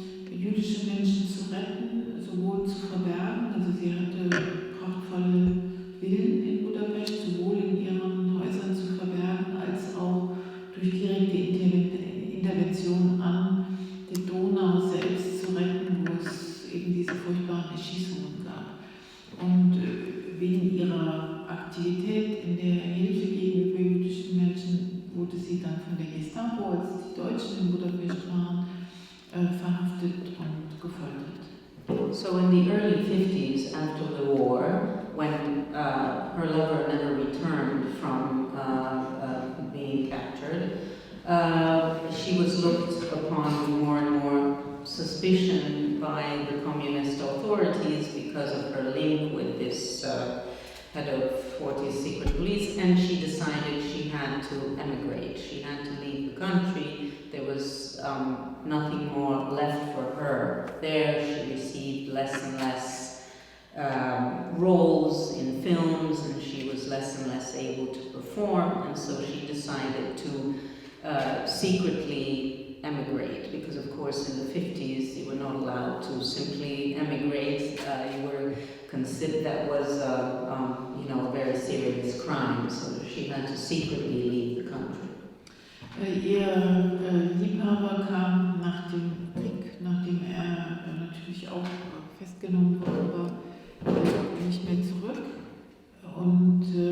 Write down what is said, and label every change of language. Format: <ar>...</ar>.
<de>jüdische Menschen zu retten, sowohl zu verbergen, also sie hatte prachtvolle Villen in Budapest, sowohl in ihren Häusern zu verbergen, als auch durch direkte Intervention an der Donau selbst zu retten, wo es eben diese furchtbaren Erschießungen gab. Und wegen ihrer Aktivität in der Hilfe gegenüber jüdischen Menschen wurde sie dann von der Gestapo, als die Deutschen in Budapest waren, verhaftet und gefoltert.</de> <en>So in the early 50s, after the war, when her lover never returned from being captured, she was looked upon with more and more suspicion by the communist authorities because of her link with this head of Horthy's secret police, and she decided she had to emigrate. She had to leave the country. There was nothing more left for her there. She received less and less roles in films, and she was less and less able to perform, and so she decided to secretly emigrate, because of course in the 50s you were not allowed to simply emigrate. You were considered, that was a very serious crime, so she had to secretly leave the country.</en> <de>Ihr Liebhaber kam nach dem Krieg, nachdem er natürlich auch festgenommen worden war, nicht mehr zurück. Und</de>